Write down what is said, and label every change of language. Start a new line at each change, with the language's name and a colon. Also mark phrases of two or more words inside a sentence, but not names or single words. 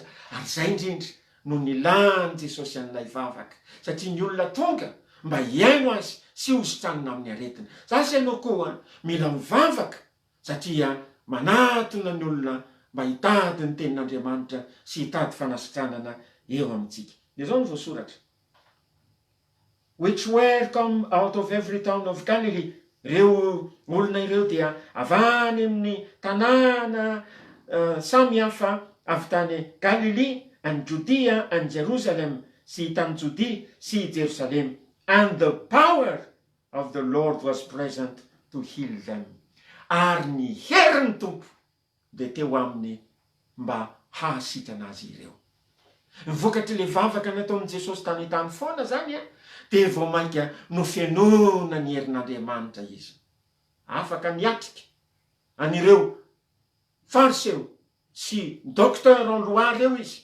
Malagasy: Ary zay indrindra no nilany Jesosy an'ilay vavaka, satria ny olona tonga mba hiaino azy sy hositranina amin'ny aretina. Zasy ianao koa mila mivavaka, satria manatona ny olona mba hitady ny tenin'Andriamanitra sy hitady fanasitranana eo amintsika. Dia zao ny voasoratra.
English: Which were come out of every town of Galilee.
Malagasy: Reo olona ireo dia avany amin'ny tanàna samy hafa avy tany
English: Galilee and Judea and Jerusalem,
Malagasy: sy tany Judea sy Jerusalem.
English: And the power of the Lord was present to heal them.
Malagasy: Ary ny herin'ny Tompo dia teo aminy mba hahasitrana azy ireo. Vokatry le vavaka nataon'i Jesosy tany tany foana zany dia vao mainka no fianona ny herin'Andriamanitra izy. Afaka miatrika an'ireo fariseo sy
French: docteur en loi
Malagasy: reo izy.